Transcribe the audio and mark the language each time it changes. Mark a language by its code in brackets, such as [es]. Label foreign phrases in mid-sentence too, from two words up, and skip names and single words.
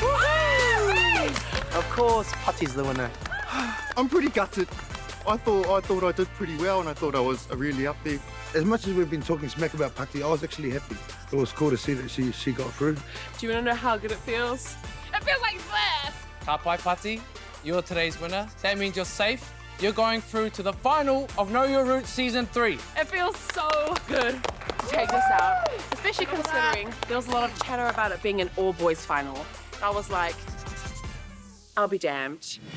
[en] Of course, Pati's the winner. I'm pretty gutted. I thought I did pretty well, and I thought I was really up there. As much as we've been talking smack about Pati, I was actually happy. It was cool to see that she got through. Do you want to know how good it feels? It feels like this. [mi] Ka pai Pati, [en] you're today's winner. That means you're safe you're going through to the final of Know Your Roots Season 3. It feels so good to take this out, especially considering there was a lot of chatter about it being an all-boys final. I was like, I'll be damned.